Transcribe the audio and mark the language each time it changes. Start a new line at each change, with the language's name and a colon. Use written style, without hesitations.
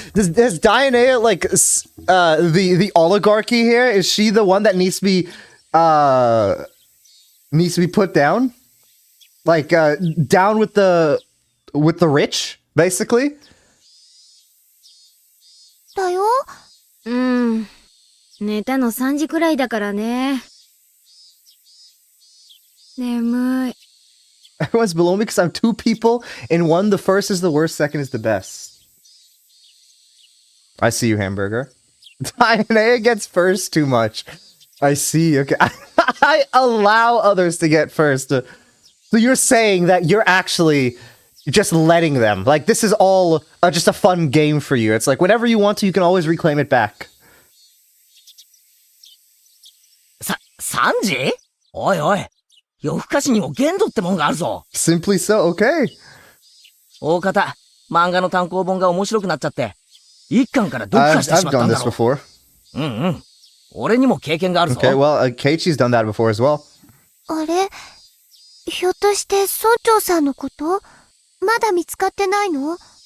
English: Does Dianea, like, the oligarchy here, is she the one that needs to be put down? Like, down with the rich, basically?
Japanese: だよ。寝たの3時くらいだからね。眠い。
English: Everyone's below me because I'm two people in one. The first is the worst, second is the best. I see you, Hamburger. Diana gets first too much. I see. Okay. I allow others to get first. So you're saying that you're actually just letting them. Like, this is all just a fun game for you. It's like, whenever you want to, you can always reclaim it back.
Japanese: 3時?おいおい。夜更かしにも限度ってもんがあるぞ。
English: Simply so, okay.
Japanese: 大方、漫画の単行本が面白くなっちゃって、一巻から読破してしまったんだろう。俺にも経験があるぞ。
English: Okay, well, Keiichi's done that before as well.
Japanese: あれひょっとして村長さんのこと？まだ見つかってないの？